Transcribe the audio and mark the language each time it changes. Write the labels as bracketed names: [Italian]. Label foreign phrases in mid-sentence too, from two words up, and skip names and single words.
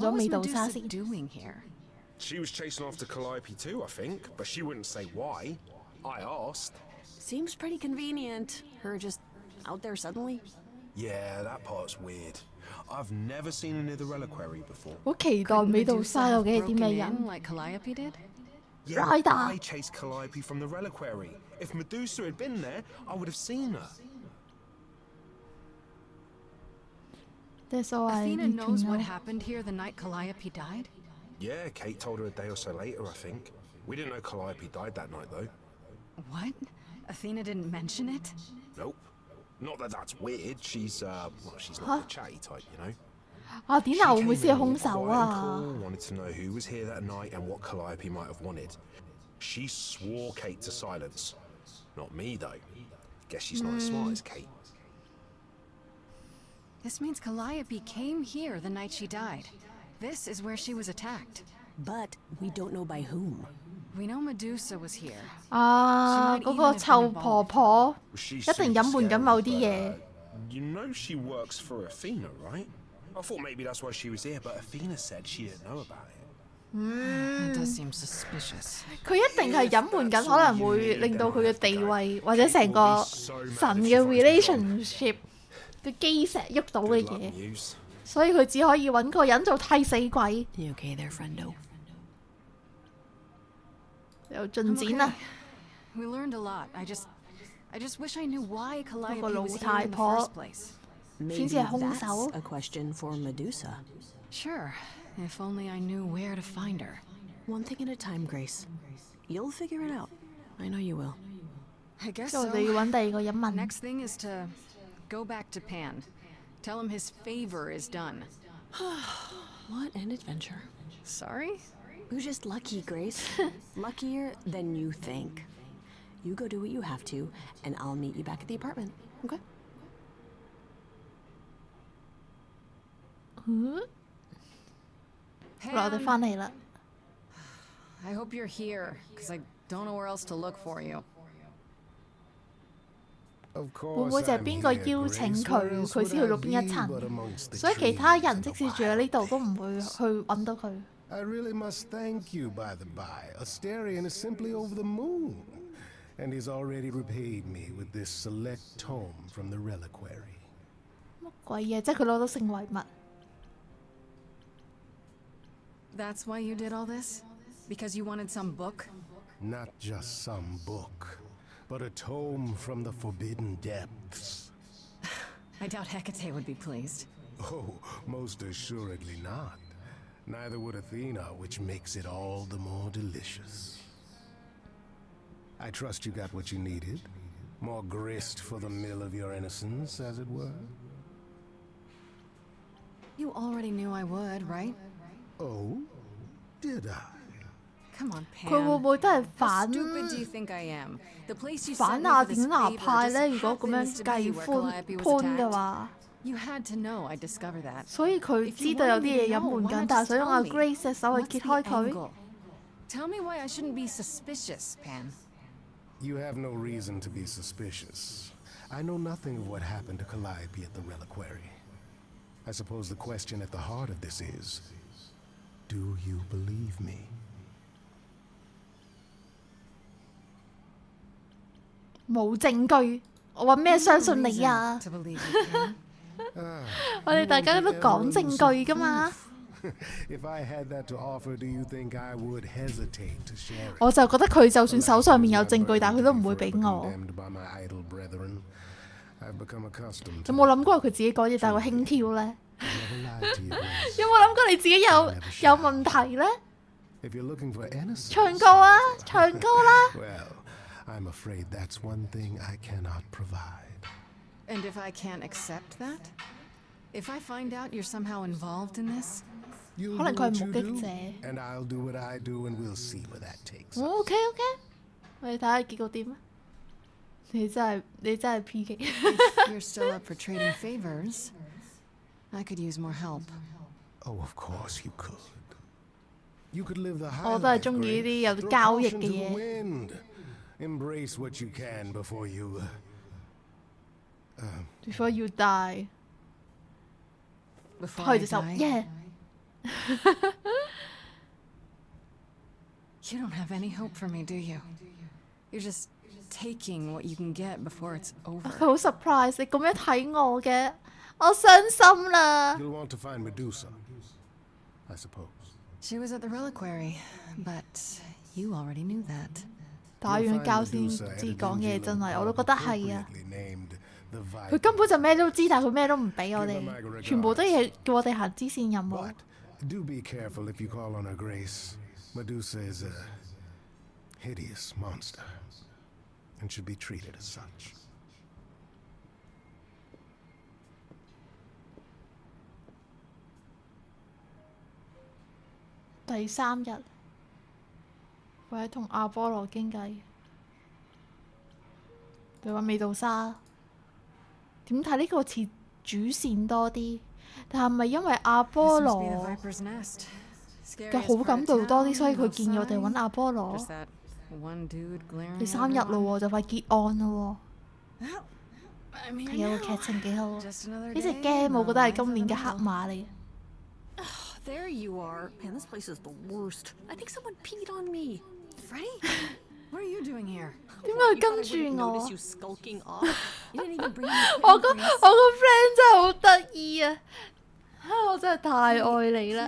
[English] What was 美杜莎 Medusa [Cantonese] 先。 [English] doing here? She was chasing after Calliope too, I think, but she wouldn't say why. I asked. Seems pretty convenient. Her just out there suddenly. Yeah, that part's weird. I've never seen her near the reliquary before. [Cantonese] 好期待美杜莎究竟係啲 [English] Broken [Cantonese] 咩 [English] in [Cantonese] 人？ [English] like Calliope did? Yeah, Right but on. I chased Calliope from the reliquary. If Medusa had been there, I would have seen her. That's all I Athena need to knows what know. happened here the night Calliope died? Yeah, Kate told her a day or so later, I think. We didn't know Calliope died that night, though. What? Athena didn't mention it? Nope. Not that that's weird. She's, well, she's not Huh? the chatty type, you know? [Cantonese] 啊，典娜會唔會 [English] She [Cantonese] 先係 [English] came in [Cantonese] 兇手 [English] quiet and [Cantonese] 啊？ [English] cool, wanted to know who was here that night and what Calliope might have wanted. She swore Kate to silence. Not me, though. Guess she's not as smart as Kate. This means Calliope came here the night she died. This is where she was attacked. But we don't know by whom. We know Medusa was here. [Cantonese] 啊，嗰個臭婆婆 [English] She [Cantonese] 一定隱瞞緊某啲嘢。 [English] You know she works for Athena, right? I thought maybe that's why she was here, but Athena said she didn't know about it. That does seem suspicious. [Cantonese] 佢一定係隱瞞緊，可能會令到佢嘅地位或者成個神嘅 relationship 嘅基石喐到嘅 [English] Good luck, [Cantonese] 嘢， [English] Muse. [Cantonese] 所以佢只可以揾個人做替死鬼。 [English] You okay there, friendo? [Cantonese] 有進展啦。 [English] We learned a lot. I just wish I knew why Calliope Look, was here in the Lou first place. Maybe [Cantonese] 係兇 [English] that's [Cantonese] 手。 [English] a question for Medusa. Sure, if only I knew where to find her. One thing at a time, Grace. You'll figure it out. I know you will. I guess [Cantonese] 所以 [English] so. [Cantonese] 我哋要揾第二個人問。 [English] Next thing is to go back to Pan. Tell him his favor is done. What an adventure. Sorry? You're just lucky, Grace. Luckier than you think. You go do what you have to, and I'll meet you back at the apartment. Okay? [Cantonese] 嗱，我哋翻嚟啦。 [English] I hope you're here, because I don't know where else to look for you. Of [Cantonese] 會唔 [English] course [Cantonese] 會就係 [English] I'm [Cantonese] 邊個 [English] here, [Cantonese] 邀請 [English] Grace. [Cantonese] 佢， [English] Where else [Cantonese] 佢 [English] would [Cantonese] 先去 [English] I [Cantonese] 到邊一 [English] be [Cantonese] 層 [English] but amongst the [Cantonese] 所以其他 [English] trees [Cantonese] 人 [English] and [Cantonese] 即 [English] the [Cantonese] 使住喺呢度都唔會去揾到佢。 [English] I really must thank you, by the by. Asterion is simply over the moon, and he's already repaid me with this select tome from the reliquary. [Cantonese] 乜鬼嘢？即係佢攞到聖遺物。 [English] That's why you did all this? Because you wanted some book? Not just some book, but a tome from the forbidden depths. I doubt Hecate would be pleased. Oh, most assuredly not. Neither would Athena, which makes it all the more delicious. I trust you got what you needed. More grist for the mill of your innocence, as it were. You already knew I would, right? Oh? Did I? Come on, [Cantonese] 佢會唔 [English] Pam. [Cantonese] 會都係 [English] How [Cantonese] 反 [English] stupid do you think I am? The place you [Cantonese] 反 [English] sent me [Cantonese] 雅 [English] for this [Cantonese] 典娜 [English] favor [Cantonese] 派 [English] just [Cantonese] 咧？如果咁樣 [English] happens to [Cantonese] 計 [English] be where [Cantonese] 寬 [English] Calliope was [Cantonese] 嘅 [English] attacked. [Cantonese] 話， [English] You had to know I'd discover that. [Cantonese] 所以佢知道有啲嘢隱瞞緊，但係想用阿 Grace 隻手去 [English] What's [Cantonese] 揭 [English] the [Cantonese] 開佢。 [English] angle? Tell me why I shouldn't be suspicious, Pam. You have no reason to be suspicious. I know nothing of what happened to Calliope at the reliquary. I suppose the question at the heart of this is, do you believe me? [Cantonese] 冇證據，我話咩相信你啊？ [English] To believe you, Pam. [Cantonese] 我哋大家都講證據㗎嘛。 [English] If I had that to offer, do you think I would hesitate to share it? [Cantonese] 我就覺得佢就算手上面有證據，但係佢都唔會俾我。 [English] Condemned by my idle brethren. I've become accustomed [Cantonese] 有 [English] to [Cantonese] 冇諗過佢自己講嘢，但係會輕佻咧？ [English] never lied to you, Grace. [Cantonese] 有冇諗過你自己有問題咧？ [English] If you're looking for innocence, [Cantonese] 唱歌啊，唱歌啦！ [English] well, I'm afraid that's one thing I cannot provide. And if I can't accept that? If I find out you're somehow involved in this? You'll [Cantonese] 可能 [English] do [Cantonese] 佢 [English] what [Cantonese] 係 [English] you [Cantonese] 目擊 [English] do, 者。 and I'll do what I do, and we'll see where that takes us. OK OK， [Cantonese] 我哋睇下結果點啊！你真係 PK。 [English] If you're still up for trading favors, I could use more help. Oh, of course you could. You could live the high [Cantonese] 我都係 [English] life, [Cantonese] 中意呢啲 [English] Grace. [Cantonese] 有 [English] Throw [Cantonese] 交易 [English] caution [Cantonese] 嘅 [English] to the [Cantonese] 嘢。 [English] wind. Embrace what you can before you. Before you die， Before [Cantonese] 開 [English] I [Cantonese] 隻手 [English] die, ，yeah。 you don't have any hope for me, do you? You're just taking what you can get before it's over. [Cantonese] 佢好 surprise，你咁樣睇我嘅，我傷心啦。 [English] You'll want to find Medusa, I suppose. She was at the reliquary, but you already knew that. [Cantonese] 打完 [English] You'll [Cantonese] 交 [English] find [Cantonese] 先 [English] Medusa at [Cantonese] 至 [English] a [Cantonese] 講嘢， [English] dingy [Cantonese] 真係 [English] little [Cantonese] 我都覺 [English] pub [Cantonese] 得係啊。 [English] appropriately named the [Cantonese] 佢根本就咩都知，但係佢咩都唔俾我 [English] Give her my [Cantonese] 哋， [English] regards. [Cantonese] 全部都係叫我哋行支線任務 [English] But。do be careful if you call on her, Grace. Medusa is a hideous monster and should be treated as such. [Cantonese] 第3日，佢喺同阿波羅傾偈。佢話味道沙，點睇呢個似主線多啲？但係咪因為阿 [English] This [Cantonese] 波 [English] must be the [Cantonese] 羅 [English] Viper's Nest. [Cantonese] 嘅 [English] Scariest [Cantonese] 好感 [English] part [Cantonese] 度 [English] of [Cantonese] 多啲， [English] town, [Cantonese] 所以佢 [English] no [Cantonese] 建議我哋 [English] sign. [Cantonese] 揾阿波羅 [English] Just。that one dude glaring [Cantonese] 第3 [English] at [Cantonese] 日 [English] everyone. [Cantonese] 咯喎，就快結案咯 [English] Well, I'm [Cantonese] 喎， [English] here [Cantonese] 睇下個 [English] now. [Cantonese] 劇情幾好啊！ [English] Just another [Cantonese] 呢隻 [English] day, [Cantonese] game 我覺得 [English] no [Cantonese] 係 [English] life [Cantonese] 今 [English] of [Cantonese] 年嘅 [English] a [Cantonese] 黑 [English] mortal. [Cantonese] 馬嚟。 [English] There you are. Man, this place is the worst. I think someone peed on me. Freddie? What are you doing here? [Cantonese] 點解佢 [English] You thought I [Cantonese] 跟住 [English] wouldn't [Cantonese] 我 [English] notice？ you skulking off? You didn't even bring me [Cantonese] 我個 [English] a [Cantonese] 我個 friend 真係好得意啊！我真係太愛你啦！